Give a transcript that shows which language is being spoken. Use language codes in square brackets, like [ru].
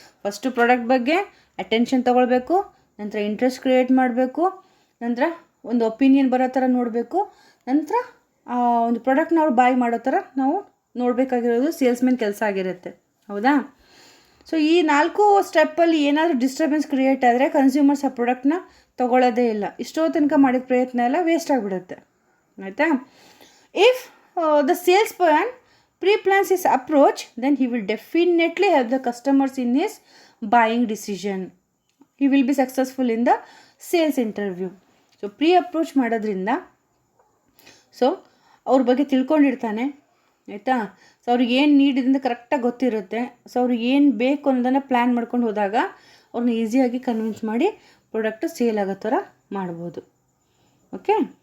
[kn] First product ಬಗ್ಗೆ attention ತೊಗೊಳ್ಬೇಕು, ನಂತರ ಇಂಟ್ರೆಸ್ಟ್ ಕ್ರಿಯೇಟ್ ಮಾಡಬೇಕು, ನಂತರ ಒಂದು ಒಪಿನಿಯನ್ ಬರೋ ಥರ ನೋಡಬೇಕು, ನಂತರ ಒಂದು ಪ್ರಾಡಕ್ಟ್ನ ಅವ್ರು ಬಾಯ್ ಮಾಡೋ ಥರ ನಾವು ನೋಡಬೇಕಾಗಿರೋದು ಸೇಲ್ಸ್ಮೆನ್ ಕೆಲಸ ಆಗಿರುತ್ತೆ, ಹೌದಾ? ಸೊ ಈ 4 ಸ್ಟೆಪ್ಪಲ್ಲಿ ಏನಾದರೂ ಡಿಸ್ಟರ್ಬೆನ್ಸ್ ಕ್ರಿಯೇಟ್ ಆದರೆ ಕನ್ಸ್ಯೂಮರ್ಸ್ ಆ ಪ್ರಾಡಕ್ಟ್ನ ತೊಗೊಳ್ಳೋದೇ ಇಲ್ಲ. ಇಷ್ಟೋ ತನಕ ಮಾಡಿದ ಪ್ರಯತ್ನ ಎಲ್ಲ ವೇಸ್ಟ್ ಆಗಿಬಿಡುತ್ತೆ, ಆಯಿತಾ? [en] If the sales person pre-plans his approach, then he will definitely help the customers in his buying decision. He will be successful in the sales interview. [kn] So pre-approach ಮಾಡೋದ್ರಿಂದ ಸೊ ಅವ್ರ ಬಗ್ಗೆ ತಿಳ್ಕೊಂಡಿರ್ತಾನೆ, ಆಯಿತಾ? ಸೊ ಅವ್ರಿಗೆ ಏನು need ಇದೆ ಅಂತ ಕರೆಕ್ಟಾಗಿ ಗೊತ್ತಿರುತ್ತೆ. ಸೊ ಅವ್ರಿಗೆ ಏನು ಬೇಕು ಅನ್ನೋದನ್ನು ಪ್ಲ್ಯಾನ್ ಮಾಡ್ಕೊಂಡು ಹೋದಾಗ ಅವ್ರನ್ನ ಈಸಿಯಾಗಿ ಕನ್ವಿನ್ಸ್ ಮಾಡಿ ಪ್ರಾಡಕ್ಟು ಸೇಲ್ ಆಗೋ ಥರ ಮಾಡ್ಬೋದು, ಓಕೆ?